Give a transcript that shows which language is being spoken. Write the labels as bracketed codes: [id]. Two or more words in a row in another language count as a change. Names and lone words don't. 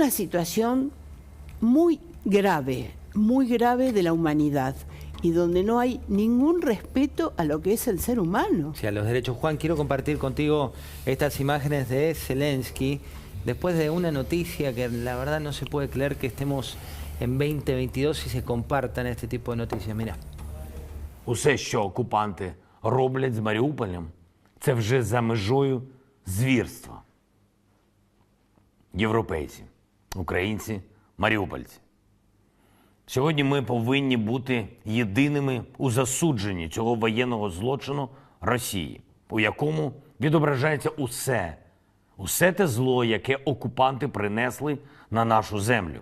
[es] Es una situación muy grave, muy grave de la humanidad y donde no hay ningún respeto a lo que es el ser humano. Sí, a los derechos. Juan, quiero compartir contigo estas imágenes de Zelensky después de una noticia que la verdad no se puede creer que estemos en 2022 y se compartan este tipo de noticias. Mira. [uk] Усе, що окупанти роблять з Маріуполем, це вже за межою звірства. Європейці, українці, маріупольці. Сьогодні ми повинні бути єдиними у засудженні цього воєнного злочину Росії, у якому відображається усе те зло, яке окупанти принесли на нашу землю.